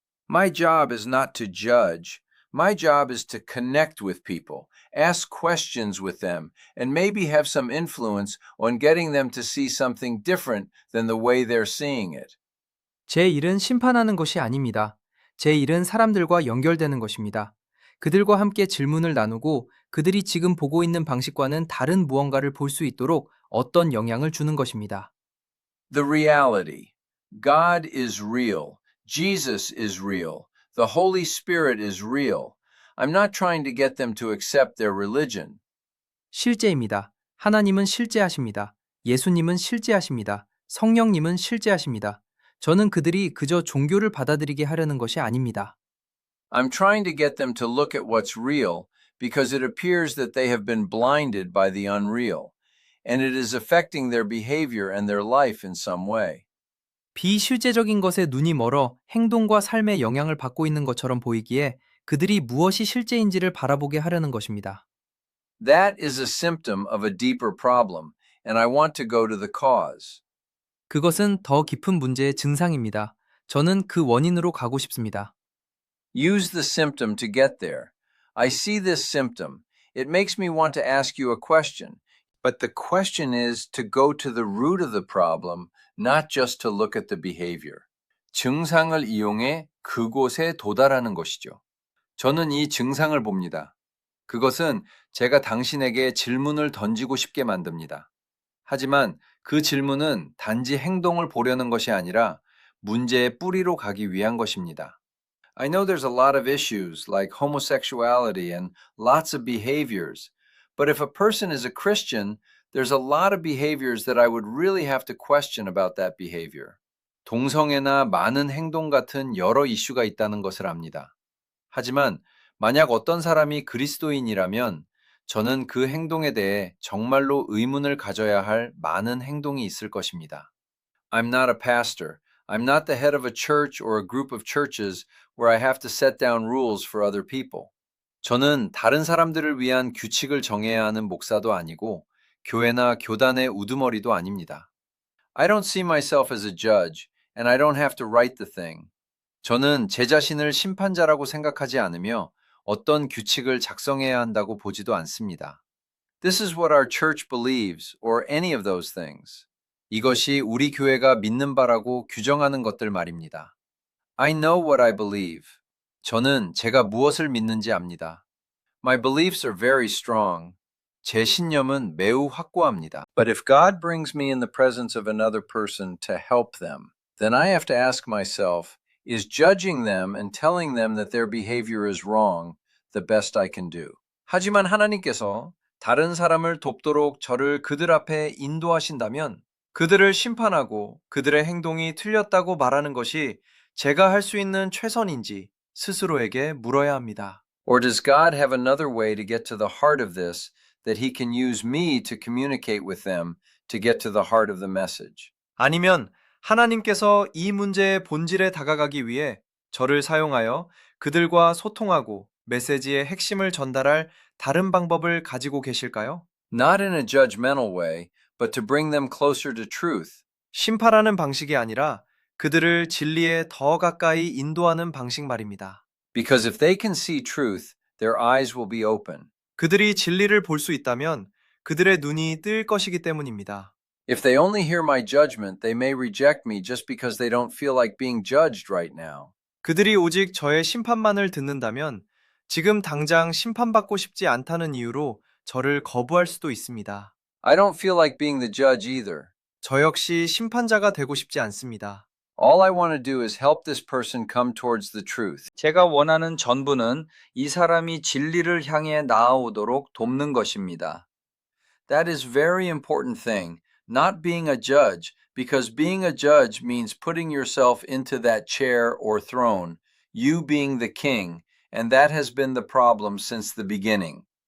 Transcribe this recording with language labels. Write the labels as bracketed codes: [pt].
[en] My job is not to judge. My job is to connect with people, ask questions with them, and maybe have some influence on getting them to see something different than the way they're seeing it. [ko] 제 일은 심판하는 것이 아닙니다. 제 일은 사람들과 연결되는 것입니다. 그들과 함께 질문을 나누고 그들이 지금 보고 있는 방식과는 다른 무언가를 볼 수 있도록 어떤 영향을 주는 것입니다. [en] The reality. God is real. Jesus is real. The Holy Spirit is real. I'm not trying to get them to accept their religion. [ko] 실제입니다. 하나님은 실제하십니다. 예수님은 실제하십니다. 성령님은 실제하십니다. 저는 그들이 그저 종교를 받아들이게 하려는 것이 아닙니다. [en] I'm trying to get them to look at what's real because it appears that they have been blinded by the unreal, and it is affecting their behavior and their life in some way. [ko] 비실제적인 것에 눈이 멀어 행동과 삶에 영향을 받고 있는 것처럼 보이기에 그들이 무엇이 실제인지를 바라보게 하려는 것입니다. [en] That is a symptom of a deeper problem, and I want to go to the cause. [ko] 그것은 더 깊은 문제의 증상입니다. 저는 그 원인으로 가고 싶습니다. [en] Use the symptom to get there. I see this symptom. It makes me want to ask you a question. But the question is to go to the root of the problem, not just to look at the behavior. [ko] 증상을 이용해 그곳에 도달하는 것이죠. 저는 이 증상을 봅니다. 그것은 제가 당신에게 질문을 던지고 싶게 만듭니다. 하지만 그 질문은 단지 행동을 보려는 것이 아니라 문제의 뿌리로 가기 위한 것입니다. [en] I know there's a lot of issues like homosexuality and lots of behaviors, but if a person is a Christian, there's a lot of behaviors that I would really have to question about that behavior. [ko] 동성애나 많은 행동 같은 여러 이슈가 있다는 것을 압니다. 하지만 만약 어떤 사람이 그리스도인이라면 저는 그 행동에 대해 정말로 의문을 가져야 할 많은 행동이 있을 것입니다. [en] I'm not a pastor. I'm not the head of a church or a group of churches where I have to set down rules for other people. [ko] 저는 다른 사람들을 위한 규칙을 정해야 하는 목사도 아니고 교회나 교단의 우두머리도 아닙니다. [en] I don't see myself as a judge, and I don't have to write the thing. [ko] 저는 제 자신을 심판자라고 생각하지 않으며 어떤 규칙을 작성해야 한다고 보지도 않습니다. [en] This is what our church believes, or any of those things. [ko] 이것이 우리 교회가 믿는 바라고 규정하는 것들 말입니다. [en] I know what I believe. [ko] 저는 제가 무엇을 믿는지 압니다. [en] My beliefs are very strong. [ko] 제 신념은 매우 확고합니다. [en] But if God brings me in the presence of another person to help them, then I have to ask myself, is judging them and telling them that their behavior is wrong the best I can do? [ko] 하지만 하나님께서 다른 사람을 돕도록 저를 그들 앞에 인도하신다면 그들을 심판하고 그들의 행동이 틀렸다고 말하는 것이 제가 할 수 있는 최선인지 스스로에게 물어야 합니다. [en] Or does God have another way to get to the heart of this that he can use me to communicate with them to get to the heart of the message? [ko] 아니면 하나님께서 이 문제의 본질에 다가가기 위해 저를 사용하여 그들과 소통하고 메시지의 핵심을 전달할 다른 방법을 가지고 계실까요? [en] Not in a judgmental way, but to bring them closer to truth. [ko] 심판하는 방식이 아니라 그들을 진리에 더 가까이 인도하는 방식 말입니다. [en] Because if they can see truth, their eyes will be open. [ko] 그들이 진리를 볼 수 있다면 그들의 눈이 뜰 것이기 때문입니다. [en] If they only hear my judgment, they may reject me just because they don't feel like being judged right now. [ko] 그들이 오직 저의 심판만을 듣는다면 지금 당장 심판받고 싶지 않다는 이유로 저를 거부할 수도 있습니다. [en] I don't feel like being the judge either. [ko] 저 역시 심판자가 되고 싶지 않습니다. [en] All I want to do is help this person come towards the truth. [ko] 제가 원하는 전부는 이 사람이 진리를 향해 나아오도록 돕는 것입니다. [en] That is very important thing, not being a judge, because being a judge means putting yourself into that chair or throne, you being the king, and that has been the problem since the beginning.